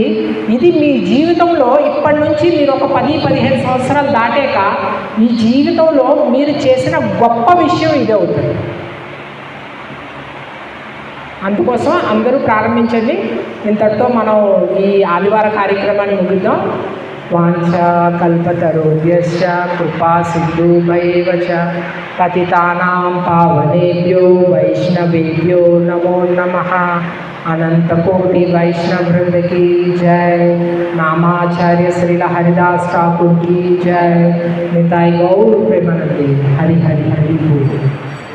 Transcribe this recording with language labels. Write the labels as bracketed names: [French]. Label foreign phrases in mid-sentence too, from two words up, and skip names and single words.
[Telugu] ఇది మీ జీవితంలో ఇప్పటి నుంచి మీరు ఒక 10-15 సంవత్సరాలు దాటాక మీ జీవితంలో మీరు చేసిన గొప్ప విషయం ఇది అవుతుంది. అందుకోసం అందరూ ప్రారంభించండి. ఇంతటితో మనం ఈ ఆదివార కార్యక్రమాన్ని ముగిద్దాం. [Sanskrit] वाञ्छा कल्पतरुभ्यश्च कृपा सिन्धुभैव च पतितानां पावनेभ्यो वैष्णवेभ्यो नमो नमः. [Hindi] अनंतकोटि वैष्णव वृंद की जय. नामाचार्य श्रील हरिदास ठाकुर की जय. निताई गौर प्रेमानंदे. हरि हरि हरि बोल.